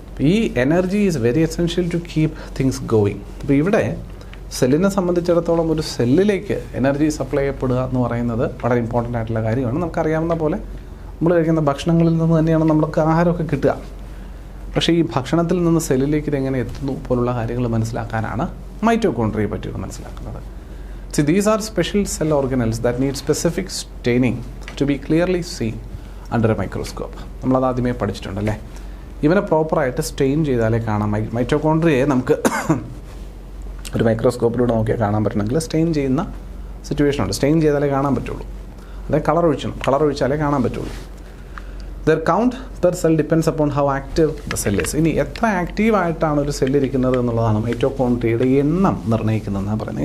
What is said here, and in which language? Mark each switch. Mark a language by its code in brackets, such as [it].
[en] ഈ energy is very essential to keep things going. [ml] ഇപ്പോൾ ഇവിടെ സെല്ലിനെ സംബന്ധിച്ചിടത്തോളം ഒരു സെല്ലിലേക്ക് എനർജി സപ്ലൈ ചെയ്യപ്പെടുക എന്ന് പറയുന്നത് വളരെ ഇമ്പോർട്ടൻ്റ് ആയിട്ടുള്ള കാര്യമാണ്. നമുക്കറിയാവുന്ന പോലെ നമ്മൾ കഴിക്കുന്ന ഭക്ഷണങ്ങളിൽ നിന്ന് തന്നെയാണ് നമുക്ക് ആഹാരമൊക്കെ കിട്ടുക. പക്ഷേ ഈ ഭക്ഷണത്തിൽ നിന്ന് സെല്ലിലേക്ക് ഇതെങ്ങനെ എത്തുന്നു പോലുള്ള കാര്യങ്ങൾ മനസ്സിലാക്കാനാണ് മൈറ്റോകോൺട്രിയയെ പറ്റിയിട്ട് മനസ്സിലാക്കുന്നത്. [en] See, these are special cell organelles that need specific staining to be clearly seen under a microscope. [ml] നമ്മളത് ആദ്യമേ പഠിച്ചിട്ടുണ്ടല്ലേ. ഇവനെ പ്രോപ്പറായിട്ട് സ്റ്റെയിൻ ചെയ്താലേ കാണാം. മൈറ്റോകോൺട്രിയയെ നമുക്ക് ഒരു മൈക്രോസ്കോപ്പിലൂടെ നോക്കിയാൽ കാണാൻ പറ്റണമെങ്കിൽ സ്റ്റെയിൻ ചെയ്യുന്ന സിറ്റുവേഷൻ ഉണ്ട്. സ്റ്റെയിൻ ചെയ്താലേ കാണാൻ പറ്റുള്ളൂ. അതായത് കളർ ഒഴിച്ചാലേ കാണാൻ പറ്റുള്ളൂ. [en] Their count per cell depends upon how active the cell is. [ml] ഇനി എത്ര ആക്റ്റീവായിട്ടാണ് ഒരു സെല്ല് ഇരിക്കുന്നത് എന്നുള്ളതാണ് മൈറ്റോകോൺട്രിയയുടെ എണ്ണം നിർണ്ണയിക്കുന്നതെന്നാണ് പറയുന്നത്.